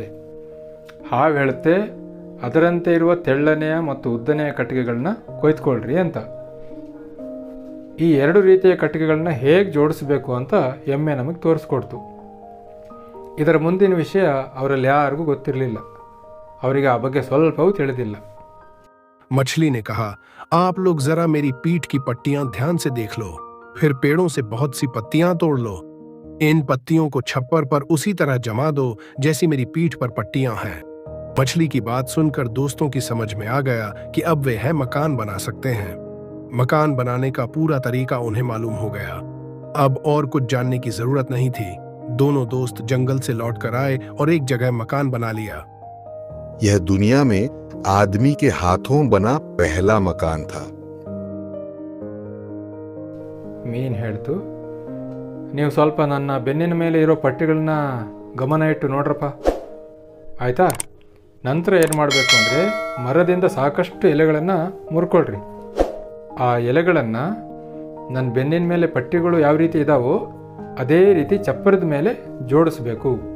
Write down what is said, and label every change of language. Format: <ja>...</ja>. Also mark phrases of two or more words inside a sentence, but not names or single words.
<kn>ಹಾವು ಹೇಳುತ್ತೆ, ಅದರಂತೆ ಇರುವ ತೆಳ್ಳನೆಯ ಮತ್ತು ಉದ್ದನೆಯ ಕಟ್ಟಿಗೆಗಳನ್ನ ಕೊಯ್ದುಕೊಳ್ಳ್ರಿ ಅಂತ. ಈ ಎರಡು ರೀತಿಯ ಕಟ್ಟಿಗೆಗಳನ್ನ ಹೇಗೆ ಜೋಡಿಸಬೇಕು ಅಂತ ಎಮ್ಮೆ ನಮಗೆ ತೋರಿಸ್ಕೊಡ್ತು. ಇದರ ಮುಂದಿನ ವಿಷಯ ಅವರಲ್ಲಿ ಯಾರಿಗೂ ಗೊತ್ತಿರಲಿಲ್ಲ. ಅವರಿಗೆ ಆ ಬಗ್ಗೆ ಸ್ವಲ್ಪವೂ ತಿಳಿದಿಲ್ಲ.</kn> <hi>मछली ने कहा, आप लोग जरा मेरी पीठ की पट्टियां ध्यान से देख लो, फिर पेड़ों से बहुत सी पत्तियां तोड़ लो। इन पत्तियों को छप्पर पर उसी तरह जमा दो जैसी मेरी पीठ पर पट्टियां हैं। मछली की बात सुनकर दोस्तों की समझ में आ गया कि अब वे है मकान बना सकते हैं। मकान बनाने का पूरा तरीका उन्हें मालूम हो गया। अब और कुछ जानने की जरूरत नहीं थी। दोनों दोस्त जंगल से लौटकर आए और एक जगह मकान बना लिया। यह दुनिया में आदमी के हाथों बना पहला मकान था।</hi> <kn>ಮೀನು ಹೇಳ್ತು, ನೀವು ಸ್ವಲ್ಪ ನನ್ನ ಬೆನ್ನಿನ ಮೇಲೆ ಇರೋ ಪಟ್ಟಿಗಳನ್ನ ಗಮನ ಇಟ್ಟು ನೋಡ್ರಪ್ಪ, ಆಯಿತಾ? ನಂತರ ಏನು ಮಾಡಬೇಕು ಅಂದರೆ, ಮರದಿಂದ ಸಾಕಷ್ಟು ಎಲೆಗಳನ್ನು ಮುರ್ಕೊಳ್ರಿ. ಆ ಎಲೆಗಳನ್ನು ನನ್ನ ಬೆನ್ನಿನ ಮೇಲೆ ಪಟ್ಟಿಗಳು ಯಾವ ರೀತಿ ಇದ್ದಾವೋ ಅದೇ ರೀತಿ ಚಪ್ಪರದ ಮೇಲೆ ಜೋಡಿಸಬೇಕು.</kn>